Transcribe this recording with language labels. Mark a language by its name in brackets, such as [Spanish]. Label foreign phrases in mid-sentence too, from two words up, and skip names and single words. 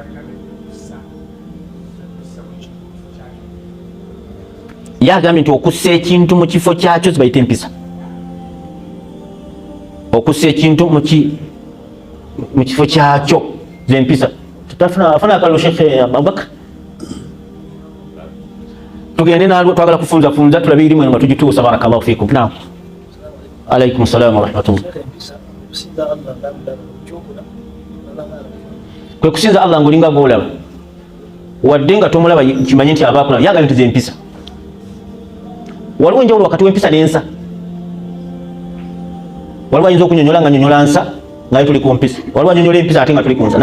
[Ganda] Yagambye nti okussa ekintu mu kifo kyakyo zibayita empisa okussa ekintu mu kifo kyakyo z'empisa. Afuna akalulu Sheikh Abubakar tugende nalwo twagala kufunzafunza tulabe irimu nga tugituusa. [Arabic] بارك الله فيكم. نعم عليكم السلام ورحمة الله. [Ganda] Kwe kusinza Allah ngolinga gwolaba wadde nga tomulaba kimanye nti abakulaba yagambye nti z'empisa. Waliwo enjawulo wakati w'empisa n'ensa. Waliwo ayinza okunyonyola nga nyonyola nsa nga tuli ku mpisa, waliwo anyonyola empisa ate nga tuli ku nsa.